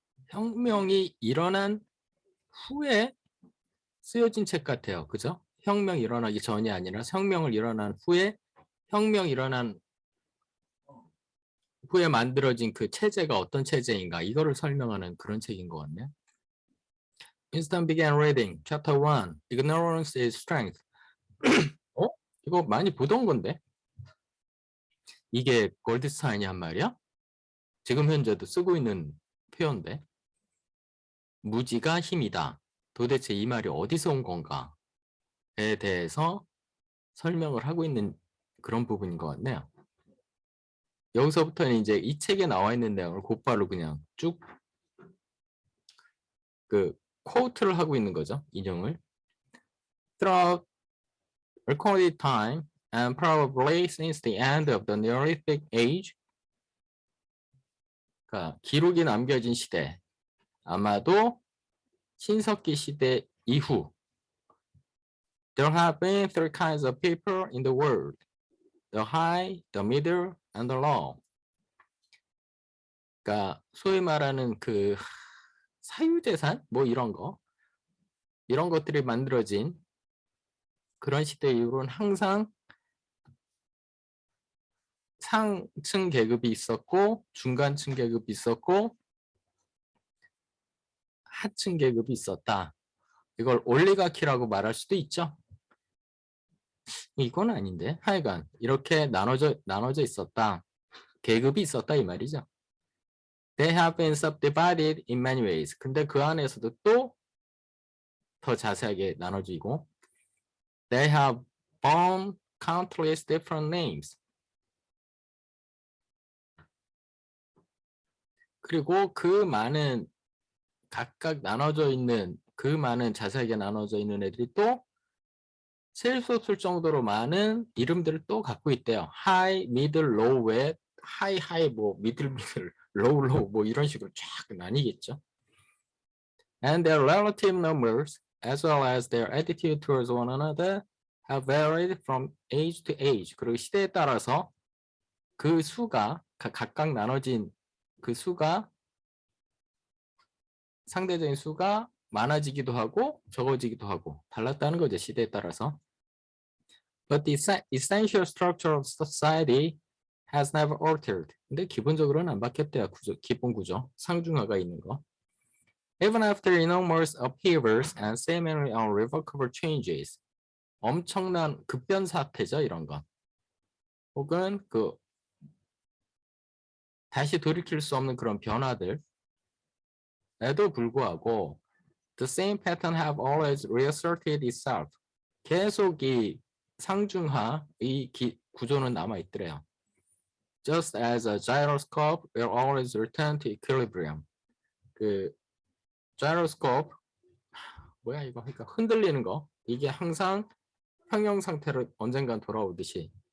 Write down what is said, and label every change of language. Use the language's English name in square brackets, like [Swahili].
[Korean] 혁명이 일어난 후에 쓰여진 책 같아요. 그죠? 혁명 일어나기 전이 아니라 혁명을 일어난 후에 혁명 일어난 후에 만들어진 그 체제가 어떤 체제인가 이거를 설명하는 그런 책인 것 같네요. [English] Winston began reading chapter 1. Ignorance is strength. [Korean] 어? 이거 많이 보던 건데. 이게 골드스타인이 한 말이야? 지금 현재도 쓰고 있는 표현인데. 무지가 힘이다. 도대체 이 말이 어디서 온 건가에 대해서 설명을 하고 있는 그런 부분인 것 같네요. 여기서부터는 이제 이 책에 나와 있는 내용을 곧바로 그냥 쭉 그 코트를 하고 있는 거죠. 인용을. [English] Throughout recorded time and probably since the end of the Neolithic age, [Korean] 그러니까 기록이 남겨진 시대, 아마도 신석기 시대 이후 [English] there have been three kinds of people in the world. The high, the middle, and the low. [Korean] 그러니까 소위 말하는 그 사유재산 뭐 이런 것들이 만들어진 그런 시대 이후로는 항상 상층 계급이 있었고 중간층 계급이 있었고 하층 계급이 있었다. 이걸 올리가키라고 말할 수도 있죠. 이건 아닌데 하여간 이렇게 나눠져 있었다. 계급이 있었다 이 말이죠. [English] They have been subdivided in many ways. [Korean] 근데 그 안에서도 또 더 자세하게 나눠지고 [English] They have borne countless different names. [Korean] 그리고 그 많은 각각 나눠져 있는 그 많은 자세하게 나눠져 있는 애들이 또 셀 수 없을 정도로 많은 이름들을 또 갖고 있대요. High, Middle, Low에 High, High, 뭐 Middle, Middle, Low, Low 뭐 이런 식으로 쫙 나뉘겠죠. [English] And their relative numbers as well as their attitude towards one another have varied from age to age. [Korean] 그리고 시대에 따라서 그 수가 각각 나눠진 그 수가 상대적인 수가 많아지기도 하고 적어지기도 하고 달랐다는 거죠. 시대에 따라서. [English] But the essential structure of society has never altered. [Korean] 근데 기본적으로는 안 바뀌었대요. 기본 구조. 상중하가 있는 거. [English] Even after enormous upheavals and seemingly unrevocable changes. [Korean] 엄청난 급변 사태죠. 이런 건. 혹은 그 다시 돌이킬 수 없는 그런 변화들에도 불구하고 [English] the same pattern have always reasserted itself. [Korean] 계속 이 상중하 이 구조는 남아 있더래요. [English] Just as a gyroscope will always return to equilibrium. [Korean] 그 gyroscope 뭐야 이거 그러니까 흔들리는 거 이게 항상 평형 상태로 언젠간 돌아오듯이.